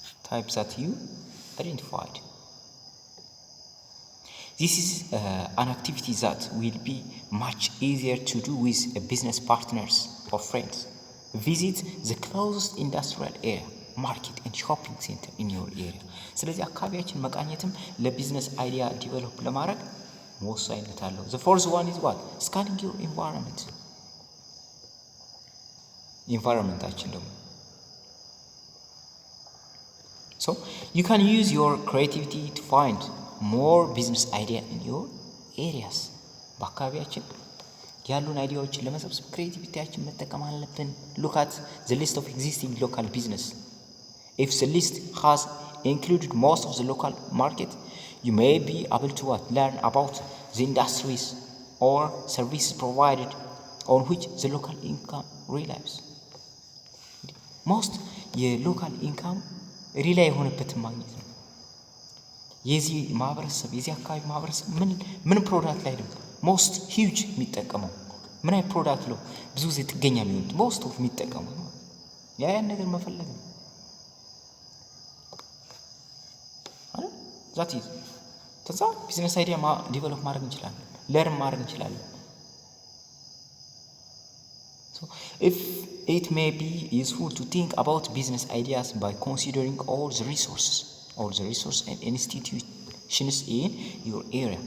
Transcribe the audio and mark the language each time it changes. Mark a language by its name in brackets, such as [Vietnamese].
[English] Types that you identified. This is an activity that will be much easier to do with business partners or friends. Visit the closest industrial area, market and shopping center in your area. [Amharic] ስለዚህ አካባቢያችን መቃኘትም ለቢዝነስ አይዲያ ዲቨሎፕ ለማድረግ ወሳኝነት አለው። [English] The fourth one is what? Scanning your environment. [Amharic] ኢንቫይሮንመንታችን ደግሞ [English] So you can use your creativity to find more business idea in your areas. [Amharic] በአካባቢያችን ያሉን አይዲያዎችን ለመሰብሰብ ክሬቲቪቲያችን መጠቀም አለብን። [English] Look at the list of existing local business. If the list has included most of the local market, you may be able to learn about the industries or services provided on which the local income relies. [Amharic] Most የሎካል ኢንካም ሪላይ የሆነበትን ማግኘት ነው። የዚህ ማህበረሰብ የዚህ አካባቢ ማህበረሰብ ምን ፕሮዳክት ላይ ነው ሞስት ሂውጅ የሚጠቀመው፣ ምን አይነት ፕሮዳክት ነው ብዙ ጊዜ ጥገኛ የሚሆኑት ሞስት ኦፍ የሚጠቀሙት ያን ነገር መፈለግ ነው አይደል? ዛት ኢዝ ተዛ ቢዝነስ አይዲያ ዲቨሎፕ ማድረግ እንችላለን፣ ለርን ማድረግ እንችላለን። [English] So if it may be useful to think about business ideas by considering all the resources and institutions in your area.